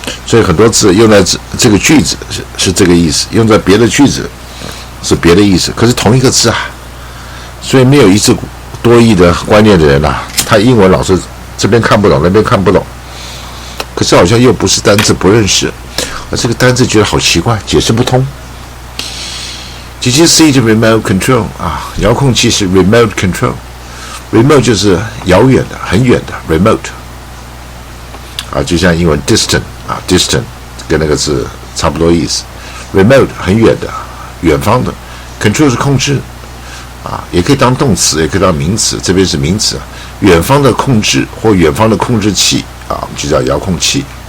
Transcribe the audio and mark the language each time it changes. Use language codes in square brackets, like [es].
[zh] 所以很多字用在这个句子是这个意思，用在别的句子是别的意思，可是同一个字啊，所以没有一字多义的观念的人啊，他英文老是这边看不懂，那边看不懂，可是好像又不是单字不认识，而这个单字觉得好奇怪，解释不通。 [en] Did you see the remote control 啊？ [zh] 遥控器是 remote control，remote 就是遥远的、很远的 remote 啊，就像英文 distant 啊 ，distant 跟那个字差不多意思。 remote 很远的、远方的 ，control 是控制啊，也可以当动词，也可以当名词，这边是名词，远方的控制或远方的控制器啊，就叫遥控器。